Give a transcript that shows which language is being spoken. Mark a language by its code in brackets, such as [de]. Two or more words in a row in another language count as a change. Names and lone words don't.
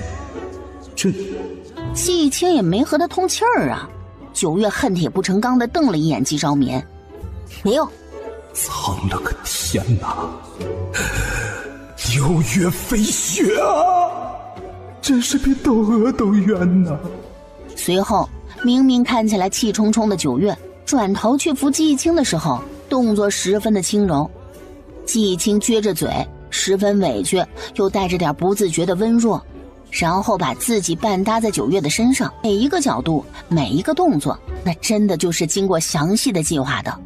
[zh] 這季青也沒和他通氣兒啊。九月恨鐵不成鋼地瞪了一眼季昭眠，沒有。蒼了個天哪，六月飛雪啊，真是比竇娥都冤吶。隨後明明看起來氣沖沖的九月轉頭去扶季青的時候，動作十分的輕柔。季青撅着嘴，十分委屈又帶着點不自覺的溫弱，然後把自己半搭在九月的身上，每一個角度每一個動作，那真的就是經過詳細的計劃的。